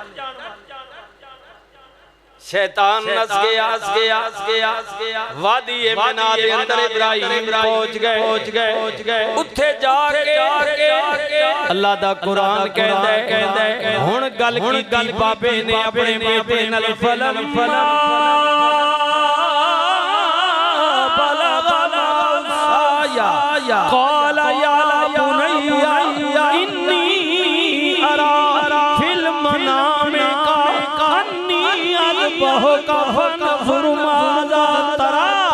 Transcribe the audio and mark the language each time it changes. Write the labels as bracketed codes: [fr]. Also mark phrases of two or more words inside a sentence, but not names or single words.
[pa] شیطان نس گیا وادی منیٰ دے اندر ابراہیم پہنچ گئے اوتھے جا کے اللہ دا قرآن کہندا ہے ہن گل کیتی بابے نے اپنے بیٹے نال فلم [ar] قال يا بني إني أرى في المنام أني أذبحك فانظر ماذا ترى